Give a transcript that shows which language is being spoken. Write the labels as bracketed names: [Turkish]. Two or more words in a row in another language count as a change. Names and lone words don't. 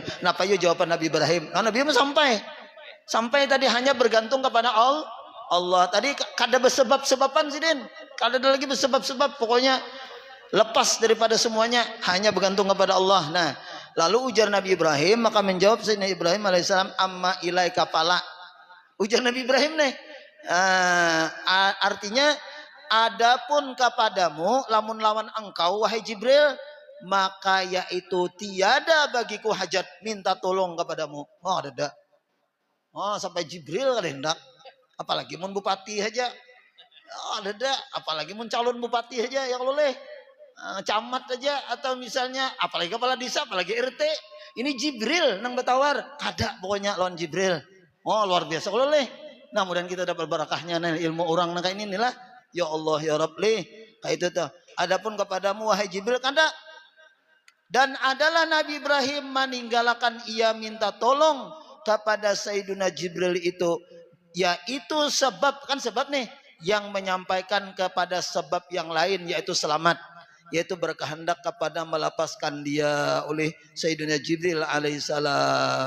[Banjar] Napa yo jawaban Nabi Ibrahim? Nabi Ibrahim sampai tadi hanya bergantung kepada Allah. Tadi kada bersebab-sebaban sih Din. Kada ada lagi bersebab-sebab, pokoknya lepas daripada semuanya, hanya bergantung kepada Allah. Nah, lalu ujar Nabi Ibrahim, maka menjawab Sayyidina Ibrahim alaihissalam, [Arabic] أما إليك فلا. [Banjar] Ujar Nabi Ibrahim nih, artinya adapun kepadamu lamun lawan engkau wahai Jibril, maka yaitu tiada bagiku hajat minta tolong kepadamu. Ada. Sampai Jibril kada hendak, apalagi mun bupati aja. Ada, apalagi mun calon bupati aja ya kalau leh. Camat aja, atau misalnya apalagi kepala desa, apalagi RT. Ini Jibril nang bertawar, kada pokoknya lawan Jibril. Luar biasa kalau leh. Nah, mudah kita dapat barakahnya nih ilmu orang nang kayak ini lah. [Arabic] يا الله يا رب [Banjar] leh. Kayak itu tuh. Adapun kepadamu wahai Jibril kada. Dan adalah Nabi Ibrahim meninggalkan ia minta tolong kepada Sayyiduna Jibril itu, yaitu sebab nih yang menyampaikan kepada sebab yang lain, yaitu selamat, yaitu berkehendak kepada melepaskan dia oleh Sayyidina Jibril alaihissalam.